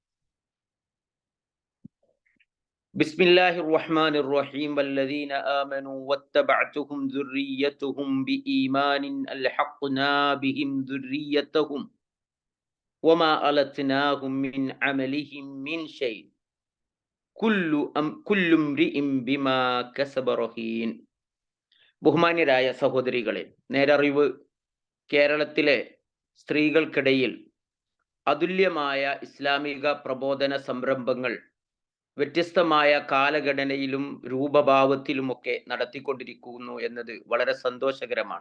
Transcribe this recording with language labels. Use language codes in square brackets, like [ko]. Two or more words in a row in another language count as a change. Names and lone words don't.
[ar] بسم الله الرحمن الرحيم والذين آمنوا واتبعتهم ذريتهم بإيمان ألحقنا بهم ذريتهم وما ألتناهم من عملهم من شيء كل امرئ بما كسب رهين. [ml] ബഹുമാന്യരായ സഹോദരികളെ, നേരറിവ് കേരളത്തിലെ സ്ത്രീകൾക്കിടയിൽ അതുല്യമായ ഇസ്ലാമിക പ്രബോധന സംരംഭങ്ങൾ വ്യത്യസ്തമായ കാലഘടനയിലും രൂപഭാവത്തിലുമൊക്കെ നടത്തിക്കൊണ്ടിരിക്കുന്നു എന്നത് വളരെ സന്തോഷകരമാണ്.